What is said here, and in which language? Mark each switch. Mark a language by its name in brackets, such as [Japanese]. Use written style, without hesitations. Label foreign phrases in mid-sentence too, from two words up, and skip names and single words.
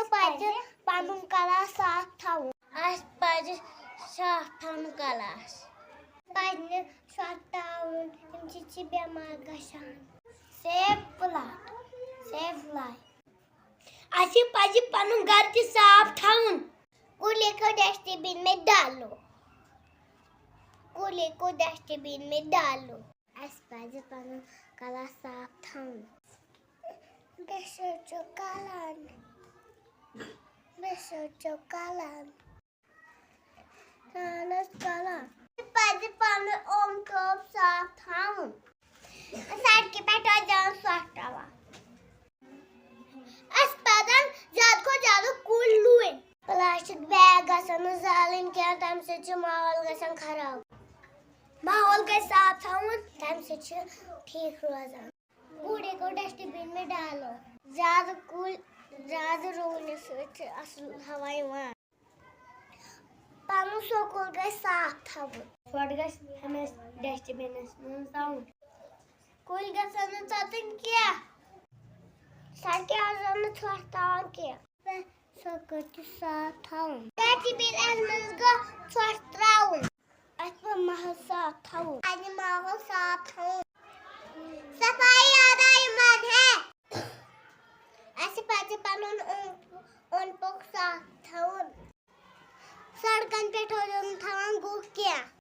[Kashmiri] پَزِ پَنُن کلاس صاف تھاوُن اَسہِ پَزِ صاف تھاوُن کلاس پَزِ نہٕ سۄتاوُن تَمہِ سۭتۍ چھِ بٮ۪مار گژھان [English] save plant save life [Kashmiri] اَسہِ پَزِ پَنُن گرٕ تہِ صاف تھاوُن [Urdu] کُلے کو ڈسٹبِن میں ڈالو کُلے کو ڈسٹبِن میں ڈالو [Kashmiri] اَسہِ پَزِ پَنُن کلاس صاف تھاوُن بیٚیہِ سوٗنٛچِو کلان بیٚیہِ سوٗنٛچِو کلان اہن حظ کلان اَسہِ پَزِ پَنُن اوٚنٛد پوٚکھ صاف تھاوُن سڑکہِ پٮ۪ٹھ ٲسۍزیٚو نہٕ ژھۄٹھ ترٛاوان اَسہِ پَزَن زیادٕ کھۄتہٕ زیادٕ کُلۍ رُوٕنۍ پلاسٹِک بیگ گژھن نہٕ زالٕنۍ کینٛہہ تَمہِ سۭتۍ چھُ ماحول گژھان خراب ماحول گژھِ صاف تھاوُن تَمہِ سۭتۍ چھُ ٹھیٖک روزان [Urdu] کوٗڑے کو ڈسٹبِن میں ڈالو [Kashmiri] زیادٕ کُلۍ زیادٕ رُونہٕ سۭتۍ چھُ اَصٕل ہوا یِوان پَنُن سکوٗل گژھِ صاف تھاوُن ژھۄٹھ گژھِ ہمیشہِ ڈسٹبِنَس منٛز ترٛاوُن کُلۍ گژھن نہٕ ژَٹٕنۍ کینٛہہ سڑکہِ ٲسۍزیٚو نہٕ ژھۄٹھ ترٛاوان کینٛہہ سکوٗل تہِ صاف تھاوُن ڈسٹبِنَس منٛز گوٚو ژھۄٹھ ترٛاوُن اَسہِ پَزِ ماحول صاف تھاوُن پَنٕنۍ ماحول صاف تھاوُن [Urdu] صفائی ایمان ہے [Kashmiri] اَسہِ پَزِ پَنُن اوٚنٛد پوٚکھ صاف تھاوُن سڑکَن پٮ۪ٹھ ٲسۍزیٚو نہٕ تھاوان گُہہ کینٛہہ